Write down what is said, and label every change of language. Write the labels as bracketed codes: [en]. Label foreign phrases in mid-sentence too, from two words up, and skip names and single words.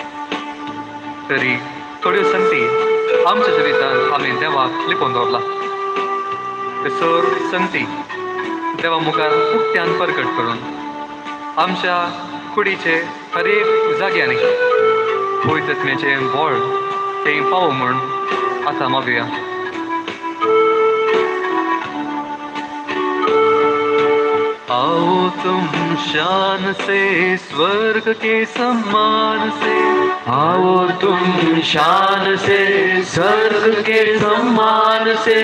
[kok] तरी थोड्यो संगती आमच्या जिवितांत आमी देवाक लिपोवन दवरला. ते सर संगती देवा मुखार उक्त्यान प्रकट करून आमच्या कुडीचे हर एक जाग्यांनी पवित्र आत्म्याचें बळ थंय पावो म्हूण आतां मागुया. [hi] आओ तुम शान से स्वर्ग के सम्मान से, आओ तुम शान से स्वर्ग के सम्मान से,